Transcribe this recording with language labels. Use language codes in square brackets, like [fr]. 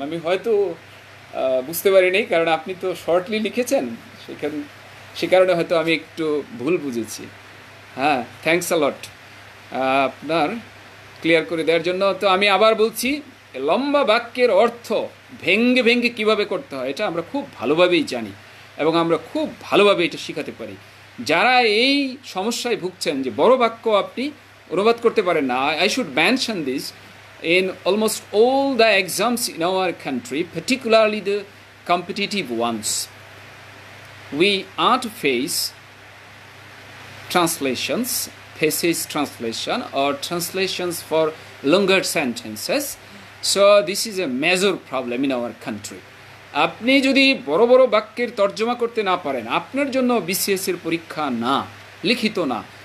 [bn] আমি হয়তো বুঝতে পারিনি, কারণ আপনি তো শর্টলি লিখেছেন, সে কারণে হয়তো আমি একটু ভুল বুঝেছি। হ্যাঁ, থ্যাঙ্কস আ লট আপনার ক্লিয়ার করে দেওয়ার জন্য। তো আমি আবার বলছি, লম্বা বাক্যের অর্থ ভেঙ্গে ভেঙ্গে কীভাবে করতে হয় এটা আমরা খুব ভালোভাবেই জানি, এবং আমরা খুব ভালোভাবে এটা শেখাতে পারি। যারা এই সমস্যায় ভুগছেন যে বড় বাক্য আপনি অনুবাদ করতে পারেন না, [en] I should mention this, in almost all the exams in our country, particularly the competitive ones, we are to face translations, passage translation or translations for longer sentences. So this is a major problem in our country. [bn] আপনি যদি বড় বড় বাক্যের তর্জমা করতে না পারেন, আপনার জন্য বিসিএস এর পরীক্ষা না, লিখিত না।